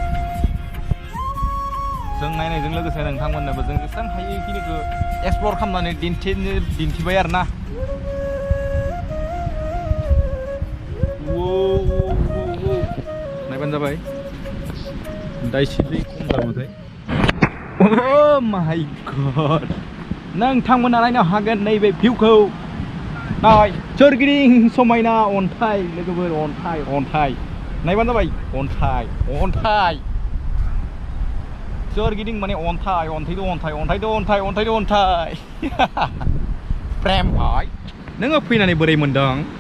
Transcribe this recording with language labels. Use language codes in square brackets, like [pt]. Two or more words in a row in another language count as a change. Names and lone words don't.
[brx] जों नायनायजों लोगोसे नोंथांमोननोबो जों जेसेबां हायो बेखिनिखौ एक्सप्लर खालामनानै दिन्थिबाय आरोना नायबानो जाबाय दा एसे दै खम जाबाथाय Oh [en] my god [brx] नोंथांमोना नायनो हागोन नैबे भिउखौ नाय सोरगिदिं समायना अन्थाइ लोगोफोर अन्थाइ नायबानो जाबाय अन्थाइ सोरगिदिं माने अन्थाइ प्रेम भाई नोङो फैनानै बोरै मोनदों